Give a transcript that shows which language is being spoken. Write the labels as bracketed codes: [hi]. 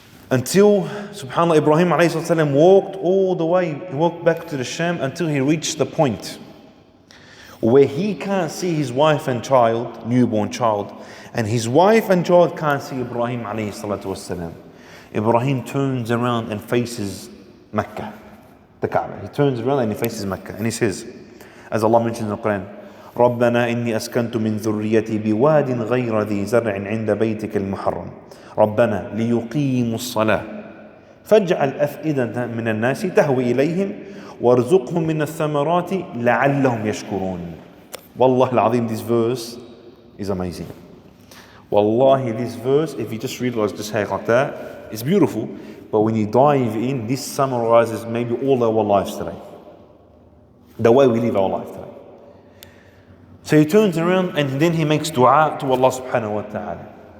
[en] Until, subhanAllah, Ibrahim A.S. walked all the way, he walked back to the Sham until he reached the point where he can't see his wife and child, newborn child, and his wife and child can't see Ibrahim A.S. Ibrahim turns around and faces Mecca, the Kaabah. He turns around and he faces Mecca and he says, as Allah mentions in the Quran, [ar] رَبَّنَا إِنِّي أَسْكَنْتُ مِنْ ذُرِّيَّتِي بِوَادٍ غَيْرَ ذِي زَرْعٍ عِنْدَ بَيْتِكَ الْمُحَرَّمِ رَبَّنَا لِيُقِيمُوا الصَّلَاةَ فَاجْعَلْ أَفْئِدَةً مِنَ النَّاسِ تَهْوِي إِلَيْهِمْ وَارْزُقْهُم مِنَ الثَّمَرَاتِ لَعَلَّهُمْ يَشْكُرُونَ. [en] Wallah al-Azim, this verse is amazing. Wallahi, this verse, if you just read it just like that, it's beautiful. But when you dive in, this summarizes maybe all our lives today. The way we live our life today. So he turns around and then he makes dua to Allah subhanahu wa ta'ala.